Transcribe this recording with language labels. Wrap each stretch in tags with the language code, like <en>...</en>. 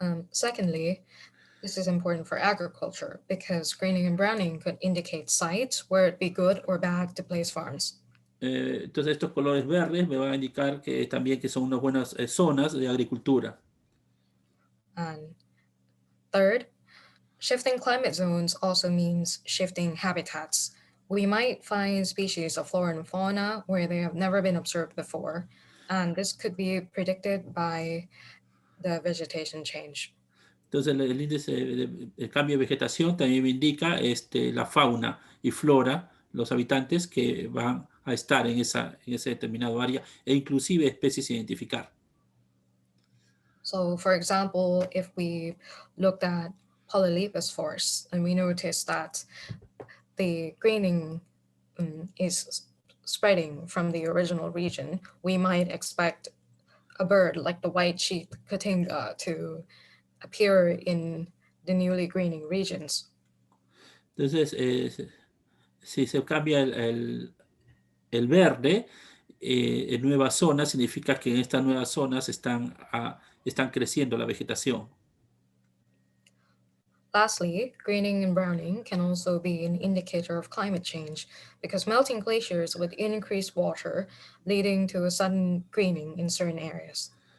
<en>Secondly, this is important for agriculture because greening and browning could indicate sites where it'd be good or bad to place farms.</en> <es>Entonces, estos colores verdes me van a indicar que también que son unas buenas zonas de agricultura.</es> <en>And third, shifting climate zones also means shifting habitats. We might find species of flora and fauna where they have never been observed before, and this could be predicted by the vegetation change.</en> <es>Entonces, el índice de cambio de vegetación también me indica la fauna y flora, los habitantes que van a estar en ese determinado área, e inclusive especies a identificar.</es> <en>So, for example, if we looked at polylepis forests and we noticed that the greening is spreading from the original region, we might expect a bird like the white-cheeked cotinga to appear in the newly greening regions.</en> <es>Entonces, si se cambia el verde en nuevas zonas, significa que en estas nuevas zonas están creciendo la vegetación.</es> <en>Lastly, greening and browning can also be an indicator of climate change because melting glaciers would increase water, leading to a sudden greening in certain areas.</en>